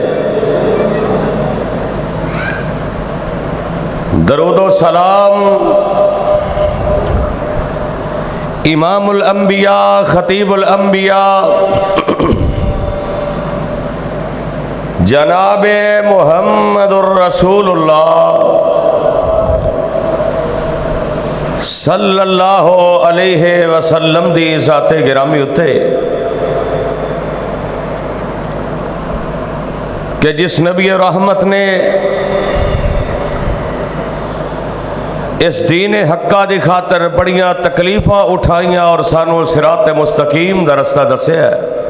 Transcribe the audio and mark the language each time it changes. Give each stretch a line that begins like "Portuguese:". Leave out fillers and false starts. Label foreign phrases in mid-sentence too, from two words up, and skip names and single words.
Punjabi: درود و سلام
Arabic: إمام الأنبياء خطيب الأنبياء
Punjabi: جنابِ محمد رسول اللہ
Arabic: صلى الله عليه وسلم
Punjabi: دی ذاتِ گرامی اتے کہ جس نبی رحمت نے اس دینِ حقہ کی خاطر بڑیاں تکلیفاں اٹھائیاں اور سانوں صراطِ مستقیم دا رستہ دسیا ہے.